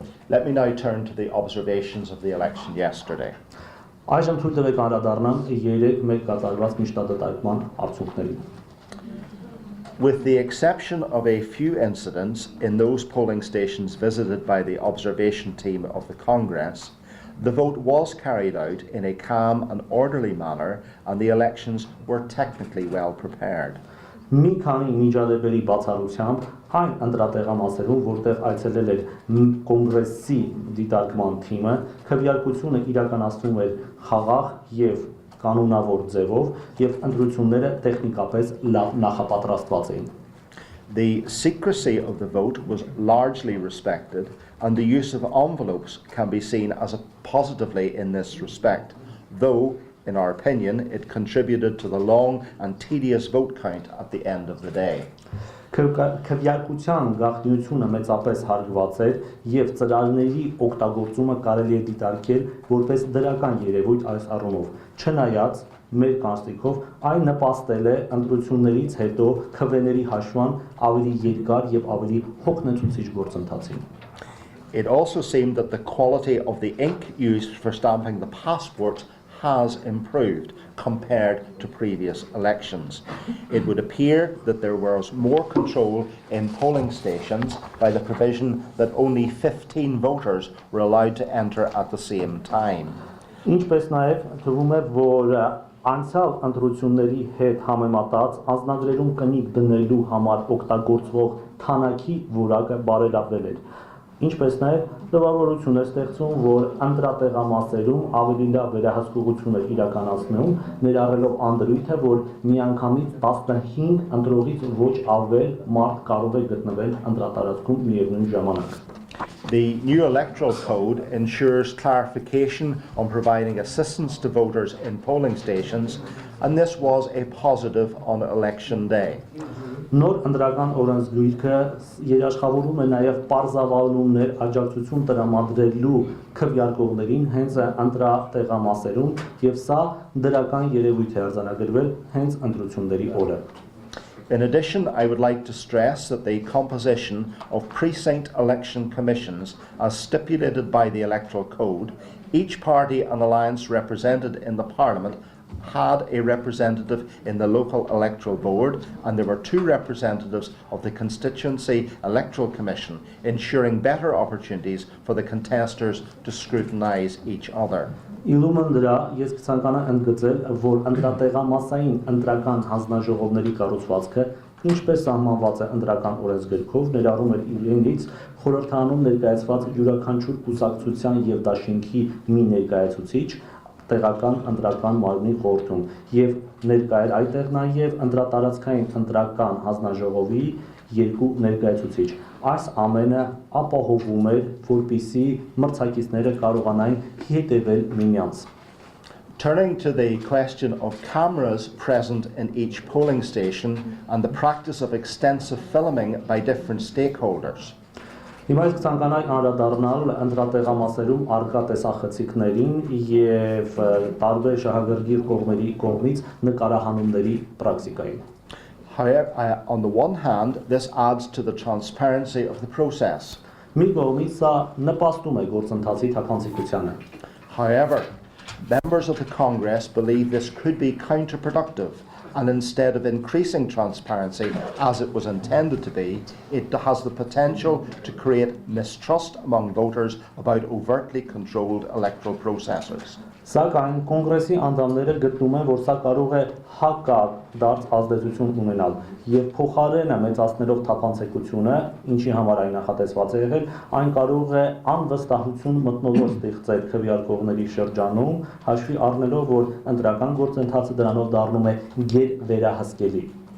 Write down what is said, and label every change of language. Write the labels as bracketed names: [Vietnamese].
[English] Let me now turn to the observations of the election yesterday. [Armenian] Այժմ թույլ տվեք անդրադառնամ 3 կատարված միջնադատարկման արդյունքներին։ [English] With the exception of a few incidents in those polling stations visited by the observation team of the Congress, the vote was carried out in a calm and orderly manner and the elections were technically well prepared. [Armenian] Մի քանի միջադեպերի բացառությամբ այն ընտրատեղամասերում, որտեղ այցելել էր կոնգրեսի դիտարկման թիմը, քվեարկությունը իրականացվում էր խաղաղ եւ կանոնավոր ձևով եւ ընտրությունները տեխնիկապես լավ նախապատրաստված էին։ [English] The secrecy of the vote was largely respected and the use of envelopes can be seen as a positively in this respect, though in our opinion, it contributed to the long and tedious vote count at the end of the day. [Armenian] Քվեարկության գաղտնիությունը մեծապես հարգված էր եւ ծրագրերի օգտագործումը կարելի է դիտարկել որպես դրական երևույթ այս առումով։ Չնայած մեր կարծիքով այն նպաստել է ընտրություններից հետո քվեների հաշվման ավելի երկար եւ ավելի հոգնեցուցիչ գործընթացին։ [English] It also seemed that the quality of the ink used for stamping the passports has improved compared to previous elections. It would appear that there was more control in polling stations by the provision that only 15 voters were allowed to enter at the same time. [Armenian] Ինչպես նաև թվում է, որ Անցյալ ընտրությունների հետ համեմատած անձնագրերում կնիկ դնելու համար օգտագործվող թանակի որակը բարելավվել էր։ Ինչպես նաև տպավորություն է ստեղծում, որ ընտրատեղամասերում ավելի լավ վերահսկողություն է իրականացնում, ներառելով անդրույթը, որ միանգամից 15 ընտրողից ոչ ավել մարդ կարող է գտնվել ընտրատարածքում միևնույն ժամանակ։ [English] The new electoral code ensures clarification on providing assistance to voters in polling stations, and this was a positive on election day. [Armenian] Նոր ընտրական օրենսգիրքը երաշխավորում է նաև պարզավայրումներ աջակցություն տրամադրելու քվեարկողներին հենց ընտրատեղամասերում, եւ սա դրական երևույթ է արձանագրվել հենց ընտրությունների օրը։ [English] In addition, I would like to stress that the composition of precinct election commissions, as stipulated by the electoral code, each party and alliance represented in the Parliament had a representative in the local electoral board, and there were 2 representatives of the constituency electoral commission, ensuring better opportunities for the contesters to scrutinise each other. [Armenian] Իլումն դրա ես կցանկանամ ընդգծել, որ ընտրատեղամասային ընտրական հանձնաժողովների կառուցվածքը, ինչպես սահմանված է ընտրական օրենսգրքով, ներառում էր իրենից խորհրդանում ներկայացված յուրաքանչյուր կուսակցության եւ դաշինքի մի ներկայացուցիչ տեղական ընտրական մարմնի խորհրդում եւ ներկայ էր այդտեղ նաեւ ընտրատարածքային ընտրական հանձնաժողովի 2 ներկայացուցիչ։ Այս ամենը ապահովում էր, որպեսզի մրցակիցները կարողանային հետևել միմյանց։ [English] Turning to the question of cameras present in each polling station and the practice of extensive filming by different stakeholders. [Armenian] Հիմա ես կցանկանայի անդրադառնալ ընտրատեղամասերում արկա տեսախցիկներին եւ տարբեր շահագրգիռ կողմերի կողմից նկարահանումների պրակտիկային։ [English] However, on the one hand, this adds to the transparency of the process. [Armenian] Մի կողմից սա նպաստում է գործընթացի թափանցիկությանը։ [English] However, members of the Congress believe this could be counterproductive, and instead of increasing transparency as it was intended to be, it has the potential to create mistrust among voters about overtly controlled electoral processes. [Armenian] Սակայն կոնգրեսի անդամները գտնում են, որ սա կարող է հակադարձ ազդեցություն ունենալ եւ փոխարենը մեծացնելով թափանցիկությունը, ինչի համար այն նախատեսված է եղել, այն կարող է անվստահություն մթնոլորտ ստեղծել քվեարկողների շրջանում, հաշվի առնելով, որ ընտրական գործընթացը դրանով դառնում է գերվերահսկելի։